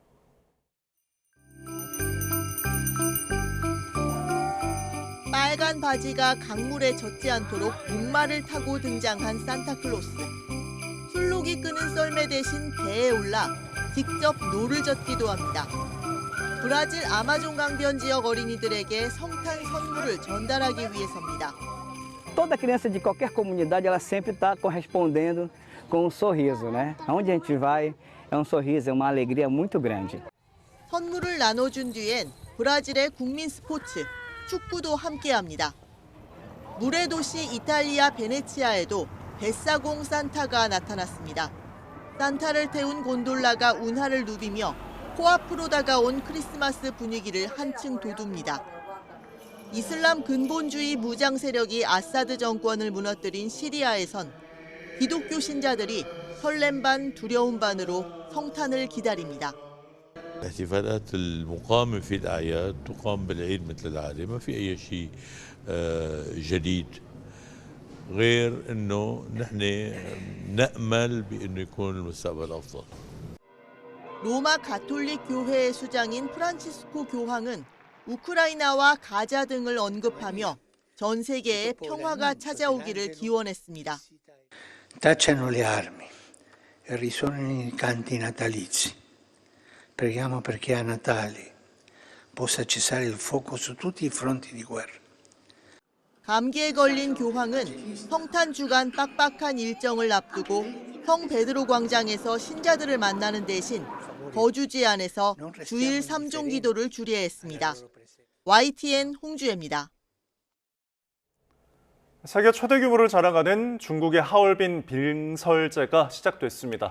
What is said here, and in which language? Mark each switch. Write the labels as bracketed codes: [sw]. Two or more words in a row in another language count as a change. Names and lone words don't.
[ko] 빨간 바지가 강물에 젖지 않도록 목마를 타고 등장한 산타클로스. 술록이 끄는 썰매 대신 배에 올라 직접 노를 젓기도 합니다. 브라질 아마존 강변 지역 어린이들에게 성탄 선물을 전달하기 위해서입니다. [pt] Toda criança de qualquer comunidade, ela sempre está correspondendo com um sorriso, né? Aonde a gente vai, é um sorriso, é uma alegria muito grande. [ko] 선물을 나눠준 뒤엔 브라질의 국민 스포츠, 축구도 함께합니다. 물의 도시 이탈리아 베네치아에도 뱃사공 산타가 나타났습니다. 산타를 태운 곤돌라가 운하를 누비며 코앞으로 다가온 크리스마스 분위기를 한층 돋웁니다. 이슬람 근본주의 무장 세력이 아사드 정권을 무너뜨린 시리아에선 기독교 신자들이 설렘 반 두려움 반으로 성탄을 기다립니다. [ar] الاحتفالات المقامة في الأعياد تقام بالعيد مثل العادة ما في أي شيء جديد غير إنه نحن نأمل بإنه يكون المستقبل أفضل. [ko] 로마 가톨릭 교회의 수장인 프란치스코 교황은 우크라이나와 가자 등을 언급하며 전 세계에 평화가 찾아오기를 기원했습니다. [it] Tacciano le armi e risuonano i canti natalizi. Preghiamo perché a Natale possa cessare il fuoco su tutti i fronti di guerra. [ko] 감기에 걸린 교황은 성탄 주간 빡빡한 일정을 앞두고 성 베드로 광장에서 신자들을 만나는 대신 거주지 안에서 주일 3종 기도를 주례 했습니다. YTN 홍주혜입니다. 세계 최대 규모를 자랑하는 중국의 하얼빈 빙설제가 시작됐습니다.